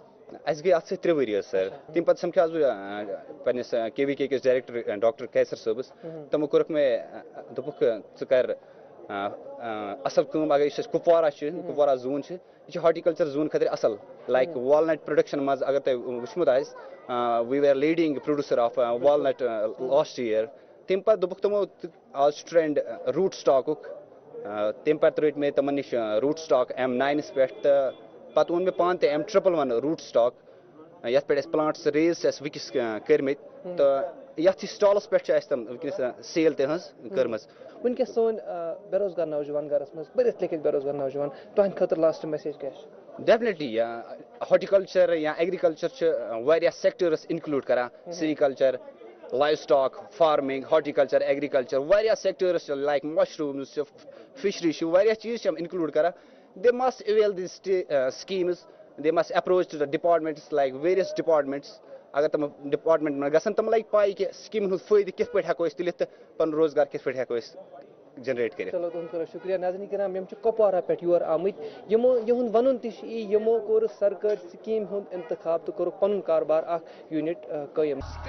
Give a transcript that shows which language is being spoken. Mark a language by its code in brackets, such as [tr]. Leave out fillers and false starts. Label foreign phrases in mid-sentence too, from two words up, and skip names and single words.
[ks] اَسہِ گٔے اَتھ سۭتۍ 3 ؤری حظ سر تمہِ پتہٕ سمکھیوس بہٕ پننِس KVK کِس ڈایریکٹر ڈاکٹر قیصر صٲبس تِمو کوٚرُکھ مےٚ دوٚپُکھ ژٕ کر اصل کٲم اگر یُس اَسہِ کُپوارہ چھُ کُپوارہ زوٗن چھُ یہِ چھُ [en] horticulture zone [ks] خٲطرٕ اصل [en] like walnut production [ks] منٛز اگر تۄہہِ وٕچھمُت آسہِ [en] we were leading producer of walnut last year [ks] تمہِ پتہٕ دوٚپُکھ تِمو آز چھُ [en] trained root [ks] سٹاکُک تمہِ پتہٕ رٔٹۍ مےٚ تِمن نِش [en] root stock [ks] M9 پٮ۪ٹھ تہٕ پتہٕ اوٚن مےٚ پانہٕ تہِ M111 [en] root stock [ks] یتھ پٮ۪ٹھ اَسہِ پلانٹس ریز چھِ اَسہِ وٕنکیٚس کٔرمٕتۍ تہٕ یتھ سٹالس پٮ۪ٹھ چھِ اَسہِ تِم وٕنکٮ۪نَس سیل تہِ ہٕنٛز کٔرمٕژ. وٕنکٮ۪س سون بے روزگار نوجوان گرس منٛز پٔرِتھ لیکھِتھ بے روزگار نوجوان تُہنٛدِ خٲطرٕ [en] last message [ks] کیٛاہ چھِ؟ [en] definitely horticulture [ks] یا ایگریکلچر چھِ واریاہ سیکٹرس انکلوٗڈ کران. [en] sericulture, live stock, farming, horticulture, agriculture, [ks] واریاہ سیکٹرس چھِ [en] like mushrooms [ks] چھِ, فشری چھِ, واریاہ چیٖز چھِ یِم انکلوٗڈ کران. [en] They must avail these schemes, they must approach to the departments like various departments. [ks] اگر تم ڈپارٹمنٹ منٛز گژھن تم لگہِ پاے کہِ سکیٖمن ہُنٛد فٲیدٕ کِتھ پٲٹھۍ ہٮ۪کو أسۍ تُلِتھ تہٕ پنُن روزگار کِتھ پٲٹھۍ ہٮ۪کو أسۍ جنریٹ کٔرِتھ. چلو تُہُنٛد کوٚر شُکریہ. ناظریٖن کرام یِم چھِ کۄپوارا پٮ۪ٹھ یور آمٕتۍ یِہُنٛد وَنُن تہِ چھُ یِمو کوٚر سرکٲرۍ سکیٖم ہُنٛد انتخاب تہٕ کوٚرُکھ پنُن کاربار اکھ یوٗنٹ قٲیِم.